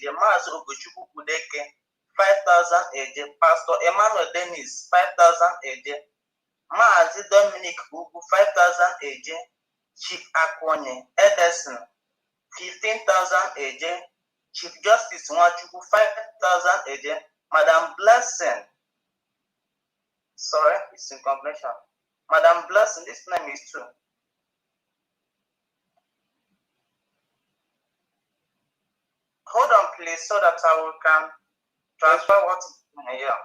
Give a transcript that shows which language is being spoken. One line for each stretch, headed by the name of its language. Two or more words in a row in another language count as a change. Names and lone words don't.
English: Mazi Ogochukwu Kudeke, 5,000 AJ. Pastor Emmanuel Dennis, 5,000 AJ. Mazi Dominic Ugu, 5,000 AJ. Chief Akwonye Edison, 15,000 AJ. Chief Justice Nwachukwu, 5,000 AJ. Madam Blessing, sorry, it's in completion. Madam Blessing, this name is true. Hold on, please, so that I can transfer what is here.